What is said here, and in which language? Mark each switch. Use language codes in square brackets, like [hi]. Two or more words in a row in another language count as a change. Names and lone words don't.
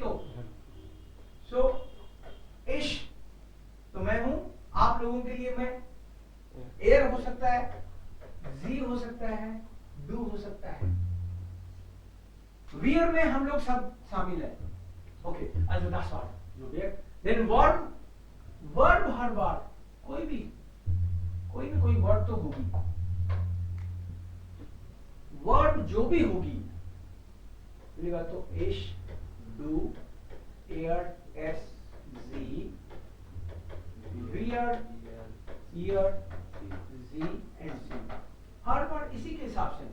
[hi] तो सो इश तो मैं हूं, आप लोगों के लिए मैं एयर हो सकता है, जी हो सकता है, डू हो सकता है। वियर में हम लोग सब शामिल है। ओके, [de] also das Wort. [en] Then verb, verb [hi] हर बार कोई ना कोई वर्ड तो होगी। वर्ब जो भी होगी, तो [de] ich, du, er, es, sie, wir, ihr, sie [hi] एंड सी, हर बार इसी के हिसाब से।